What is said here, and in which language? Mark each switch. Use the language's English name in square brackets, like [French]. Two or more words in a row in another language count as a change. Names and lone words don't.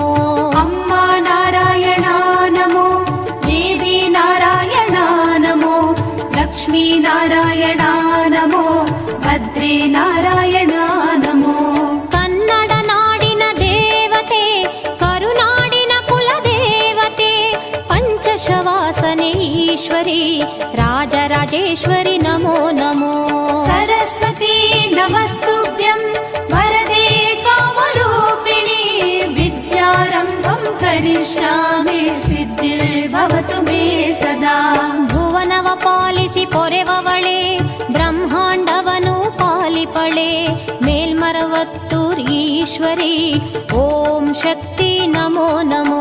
[Kannada] ಅಮ್ಮ ನಾರಾಯಣ ನಮೋ, ದೇವಿ ನಾರಾಯಣ ನಮೋ, ಲಕ್ಷ್ಮೀ ನಾರಾಯಣ ನಮೋ, ಭದ್ರೇ ನಾರಾಯಣ ನಮೋ. ಕನ್ನಡ ನಾಡಿನ ದೇವತೆ ಕರುನಾಡಿನ ಕುಲದೇವತೆ ಪಂಚಶವಾಸನೆ ಈಶ್ವರಿ ರಾಜರಾಜೇಶ್ವರಿ ನಮೋ ನಮೋ. [Sanskrit] सरस्वती नमस्तुभ्यं वरदे कामरूपिणि विद्यारम्भं करिष्यामि सिद्धिर्भवतु मे सदा. [Kannada] ಭುವನವ ಪಾಲಿಸಿ ಪೊರೆವವಳೆ ಬ್ರಹ್ಮಾಂಡವನು ಪಾಲಿಪಳೆ ಮೇಲ್ಮರವತ್ತೂರ್ ಈಶ್ವರಿ ಓಂ ಶಕ್ತಿ ನಮೋ ನಮೋ.